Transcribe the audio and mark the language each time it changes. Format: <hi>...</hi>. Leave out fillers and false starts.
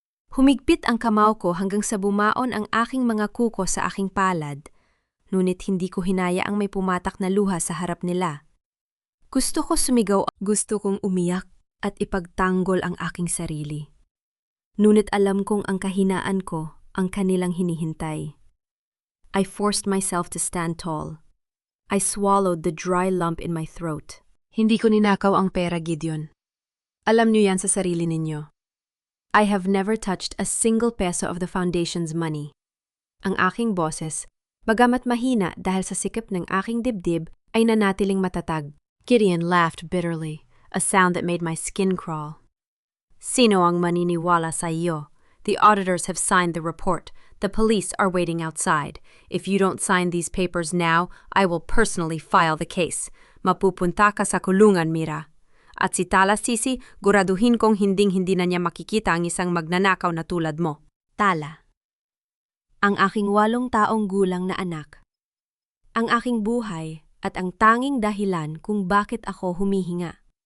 <tl>Humigpit ang kamao ko hanggang sa bumaon ang aking mga kuko sa aking palad, ngunit hindi ko hinaya ang may pumatak na luha sa harap nila. Gusto ko sumigaw, gusto kong umiyak at ipagtanggol ang aking sarili. Ngunit alam kong ang kahinaan ko ang kanilang hinihintay.</tl> <en>I forced myself to stand tall. I swallowed the dry lump in my throat.</en> <tl>Hindi ko ninakaw ang pera, Gideon. Alam niyo yan sa sarili ninyo.</tl> <en>I have never touched a single peso of the foundation's money.</en> <tl>Ang aking boses, bagamat mahina dahil sa sikap ng aking dibdib, ay nanatiling matatag.</tl> <en>Gideon laughed bitterly, a sound that made my skin crawl.</en> <tl>Sino ang maniniwala sa iyo?</tl> <en>The auditors have signed the report. The police are waiting outside. If you don't sign these papers now, I will personally file the case.</en> <tl>Mapupunta ka sa kulungan, Mira. At si Tala Sisi, guraduhin kong hinding-hindi na niya makikita ang isang magnanakaw na tulad mo. Tala. Ang aking 8 taong gulang na anak. Ang aking buhay at ang tanging dahilan kung bakit ako humihinga.</tl>